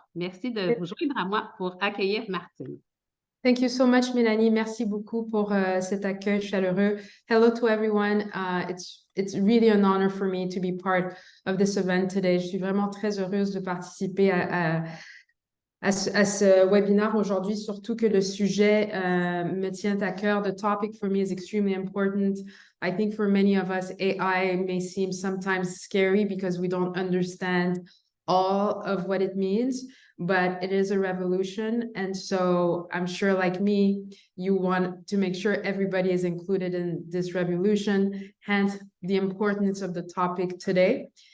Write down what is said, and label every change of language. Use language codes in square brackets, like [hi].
[fr] Merci de vous joindre à moi pour accueillir Martine. [en] Thank you so much, Mélanie. [fr] Merci beaucoup pour cet accueil chaleureux. [en] Hello to everyone. It's really an honor for me to be part of this event today. [fr] Je suis vraiment très heureuse de participer à ce webinaire aujourd'hui, surtout que le sujet me tient à cœur. [en] The topic for me is extremely important. I think for many of us, AI may seem sometimes scary because we don't understand all of what it means, but it is a revolution. And so I'm sure, like me, you want to make sure everybody is included in this revolution, hence the importance of the topic today.